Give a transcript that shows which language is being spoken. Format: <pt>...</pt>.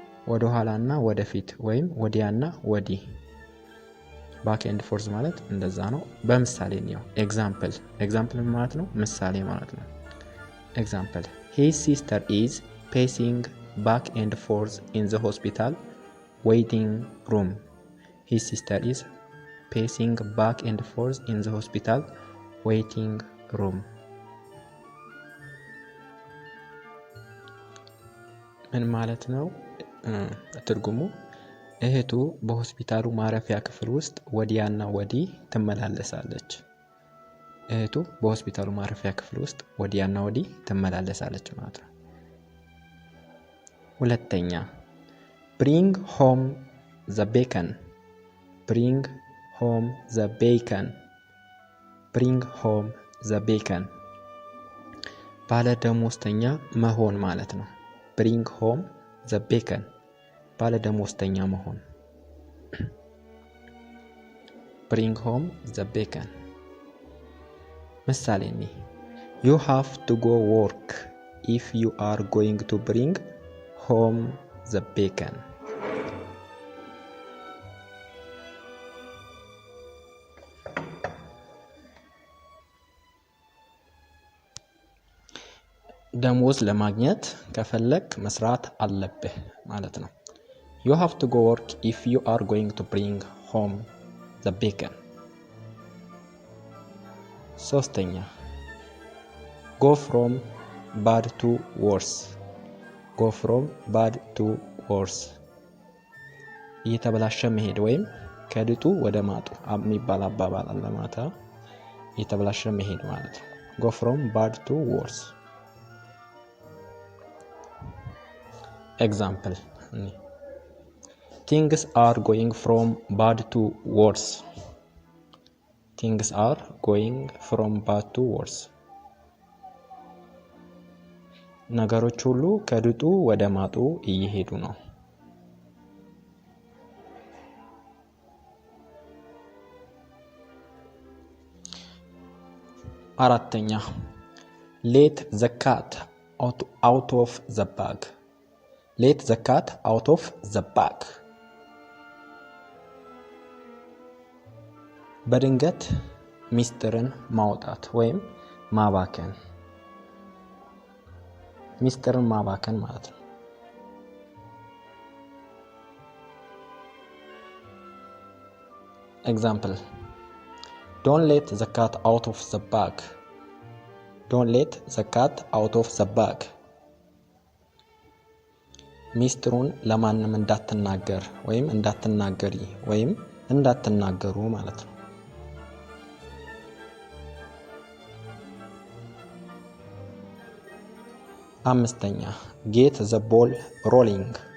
<am>ወደ ኋላና ወደፊት ወይም ወዲያና ወዲህ። ባክ ኤንድ ፎርዝ ማለት እንደዛ ነው። በምሳሌ ነው። ኤግዛምፕል ማለት ነው ምሳሌ ማለት ነው። ኤግዛምፕል</am> <en>his sister is pacing back and forth in the hospital waiting room. his sister is pacing back and forth in the hospital waiting room.</en> <am>ምን ማለት ነው? ትርጉሙ እህቱ በሆስፒታሉ ማረፊያ ክፍል ውስጥ ወዲያና ወዲህ ትመላለሳለች። እህቱ በሆስፒታሉ ማረፊያ ክፍል ውስጥ ወዲያና ወዲህ ትመላለሳለች ማለት ነው። ሁለተኛ</am> <en>bring home the bacon. bring home the bacon. bring home the bacon</en> <am>ባለ ደሞዝተኛ መሆን ማለት ነው።</am> <en>bring home the bacon</en> <am>ባለ ደሞዝተኛ መሆን።</am> <en>bring home the bacon</en> <am>ምሳሌ ነው።</am> <en>you have to go work if you are going to bring home the bacon.</en> <am>ደሞዝ ለማግኘት ከፈለክ መስራት አለብህ ማለት ነው።</am> <en>you have to go work if you are going to bring home the bacon.</en> <am>ሶስተኛ</am> <en>go from bad to worse. go from bad to worse</en> <am>እየተበላሸ መሄድ ወይም ከድጡ ወደ ማጡ የሚባል አባባል አለ ማለት ነው። እየተበላሸ መሄድ ማለት ነው።</am> <en>go from bad to worse. Example things are going from bad to worse. things are going from bad to worse</en> <am>ነገሮች ሁሉ ከድጡ ወደ ማጡ እየሄዱ ነው። አራተኛ</am> <en>let the cat out of the bag. let the cat out of the bag</en> <am>በድንገት ሚስጥርን ማውጣት ወይም ማባከን። ሚስጥርን ማባከን ማለት ነው።</am> <en>Example. Don't let the cat out of the bag. Don't let the cat out of the bag.</en> <am>ሚስጥሩን ለማንም እንዳትናገር ወይም እንዳትናገሪ ወይም እንዳትናገሩ ማለት ነው። አምስተኛ get the ball rolling.</am>